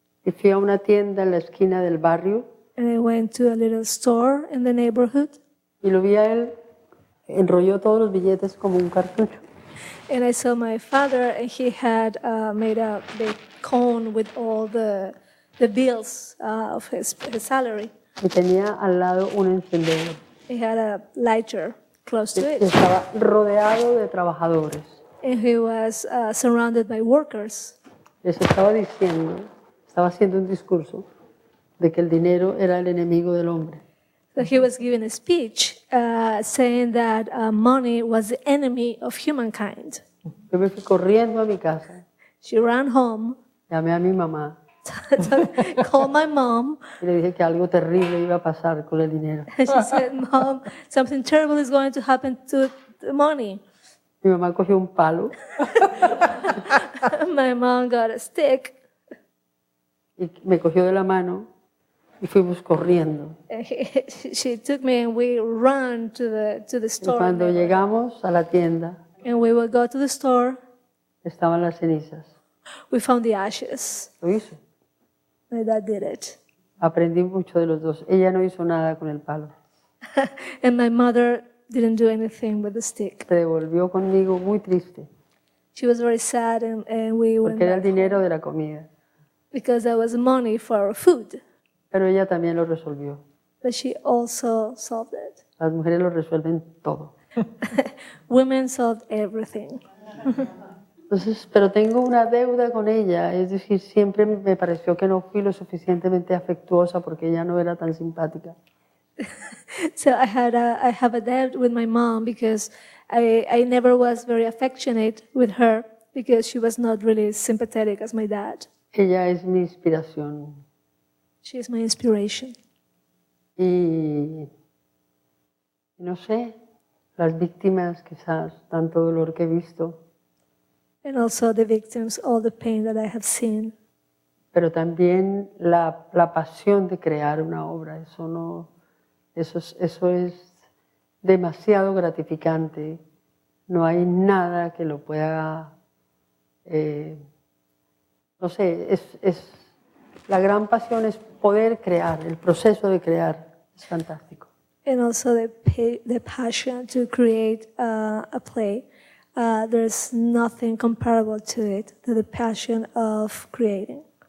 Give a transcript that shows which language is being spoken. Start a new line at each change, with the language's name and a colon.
Spanish: Y fui a una tienda en la esquina del barrio.
English: And I went to a little store in the neighborhood.
Spanish: Y lo vi a él, enrolló todos los billetes como un cartucho.
English: And I saw my father, and he had made a big cone with all the bills of his salary.
Spanish: Y tenía al lado un encendedor.
English: He had a lighter close to it.
Spanish: Estaba rodeado de trabajadores.
English: And he was surrounded by workers.
Spanish: Les estaba diciendo, estaba haciendo un discurso de que el dinero era el enemigo del hombre.
English: So he was giving a speech saying that money was the enemy of humankind.
Spanish: Yo me fui corriendo a mi casa.
English: She ran home.
Spanish: Llamé a mi mamá.
English: Called my mom.
Spanish: Y le dije que algo terrible iba a pasar con el dinero.
English: And she said, "Mom, something terrible is going to happen to the money."
Spanish: Mi mamá cogió un palo.
English: My mom got a stick.
Spanish: Y me cogió de la mano y fuimos corriendo.
English: She took me and we ran to the store.
Spanish: Y cuando llegamos a la tienda,
English: and we would go to the store.
Spanish: Estaban las cenizas.
English: We found the ashes.
Spanish: Lo hizo.
English: My dad did it.
Spanish: Aprendí mucho de los dos. Ella no hizo nada con el palo.
English: And my mother didn't do anything with the stick.
Spanish: Se devolvió conmigo muy triste.
English: She was very sad, and we went
Spanish: porque era el
English: back
Spanish: dinero de la comida.
English: because that was money for our food.
Spanish: Pero ella también lo resolvió.
English: But she also solved it.
Spanish: Las mujeres lo resuelven todo.
English: Women solved everything.
Spanish: Entonces, pero tengo una deuda con ella, es decir, siempre me pareció que no fui lo suficientemente afectuosa porque ella no era tan simpática.
English: So I have a debt with my mom because I never was very affectionate with her because she was not really sympathetic as my dad.
Spanish: Ella es mi inspiración.
English: She is my inspiration.
Spanish: Y no sé, las víctimas quizás, tanto dolor que he visto.
English: And also the victims, all the pain that I have seen.
Spanish: Pero también la pasión de crear una obra, eso es demasiado gratificante. No hay nada que lo pueda, no sé, la gran pasión es poder crear, el proceso de crear es fantástico.
English: And also the passion to create a play. There's nothing comparable to it, to the passion of creating.